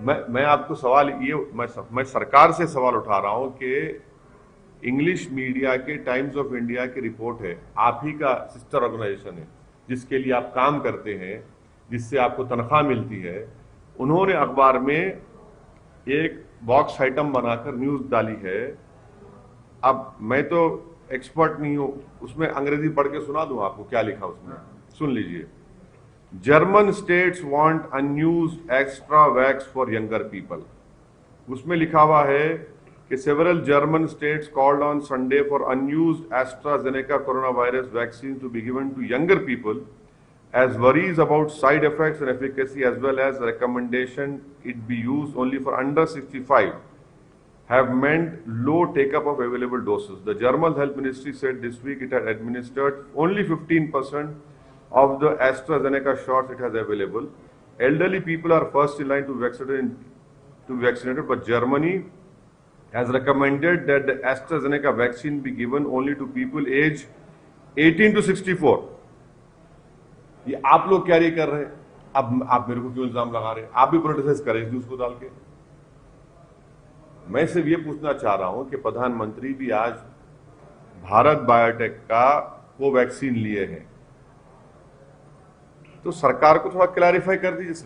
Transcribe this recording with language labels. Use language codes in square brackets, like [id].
[hi] मैं आपको सवाल ये मैं सरकार से सवाल उठा रहा हूं कि इंग्लिश मीडिया के टाइम्स ऑफ इंडिया की रिपोर्ट है, आप ही का सिस्टर ऑर्गेनाइजेशन है जिसके लिए आप काम करते हैं, जिससे आपको तनख्वाह मिलती है, उन्होंने अखबार में एक बॉक्स आइटम बनाकर न्यूज डाली है। अब मैं तो एक्सपर्ट नहीं हूं, उसमें अंग्रेजी पढ़ के सुना दूं आपको क्या लिखा उसमें, सुन लीजिए। [en] German states want unused extra vax for younger people. उसमें लिखा हुआ है कि several German states called on Sunday for unused AstraZeneca corona virus vaccine to be given to younger people as worries about side effects and efficacy as well as recommendation it be used only for under 65 have meant low take-up of available doses. The German Health Ministry said this week it had administered only 15% of the AstraZeneca shots it has available. Elderly people are first in line to be vaccinated, but Germany has recommended that the AstraZeneca vaccine be given only to people aged 18 to 64. [hi] ये आप लोग carry कर रहे हैं, अब आप मेरे को क्यों इल्जाम लगा रहे हैं? आप भी प्रोटेस्ट करें इस न्यूज को डाल के। मैं सिर्फ ये पूछना चाह रहा हूं कि प्रधानमंत्री भी आज भारत बायोटेक का कोवैक्सीन लिए हैं, तो सरकार को थोड़ा क्लैरिफाई कर दीजिए।